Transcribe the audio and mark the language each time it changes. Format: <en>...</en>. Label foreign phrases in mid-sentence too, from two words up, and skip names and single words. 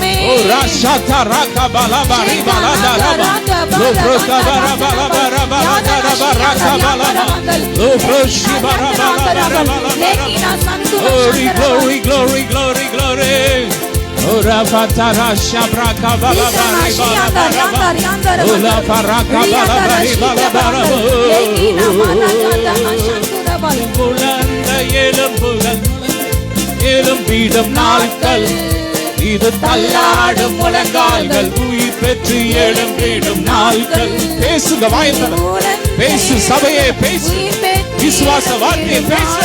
<en>ஓ ராஷாதா ராகா பாலா பாரி பாலா தாரா லோ ப்ரோகா பாரா பாலா பாரா பாலா தாரா ராகா பாலா லோ ப்ரோஷி பாரா பாலா பாரா பாலா. Glory glory glory glory glory. O rafata rasha braka bala bari bala bala. O la paraka bala bari bala bala.</en> <ta>புலந்த எலும்புகள் எலும்பிடும் நாட்கள், இது தள்ளாடும் முழங்கால்கள் உயிர் பெற்று எழும்பிடும் நாட்கள். பேசுங்க வாய்ந்தன, பேசு சபையே, பேசு விசுவாச வார்த்தையை பேசு.</ta>